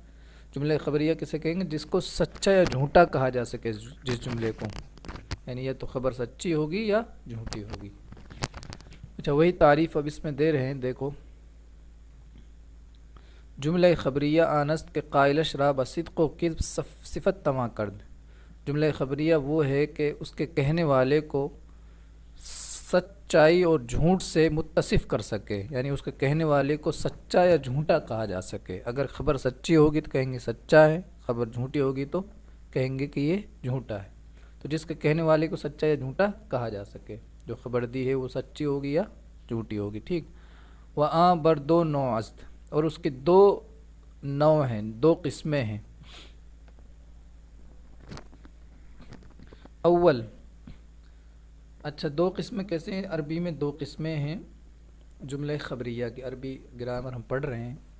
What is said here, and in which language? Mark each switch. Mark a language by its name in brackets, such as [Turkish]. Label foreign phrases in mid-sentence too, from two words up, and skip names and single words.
[Urdu] جملہ خبریہ کسے کہیں گے؟ جس کو سچا یا جھوٹا کہا جا سکے، جس جملے کو، یعنی یا تو خبر سچی ہوگی یا جھوٹی ہوگی۔ اچھا، وہی تعریف اب اس میں دے رہے ہیں، دیکھو، [Persian] جملہ خبریہ آنست کے قائل شرا بصدق و کذب صفت تواں کرد۔ [Urdu] جملہ خبریہ وہ ہے کہ اس کے کہنے والے کو سچائی اور جھوٹ سے متصف کر سکے، یعنی اس کے کہنے والے کو سچا یا جھوٹا کہا جا سکے۔ اگر خبر سچی ہوگی تو کہیں گے سچا ہے، خبر جھوٹی ہوگی تو کہیں گے کہ یہ جھوٹا ہے۔ تو جس کے کہنے والے کو سچا یا جھوٹا کہا جا سکے، جو خبر دی ہے وہ سچی ہوگی یا جھوٹی ہوگی، ٹھیک۔ [Persian] وَآں بر دو نوع است، [Urdu] اور اس کے دو نوع ہیں، دو قسمیں ہیں۔ اول، اچھا دو قسمیں کیسے ہیں؟ عربی میں دو قسمیں ہیں جملہ خبریہ کی، عربی گرامر ہم پڑھ رہے ہیں۔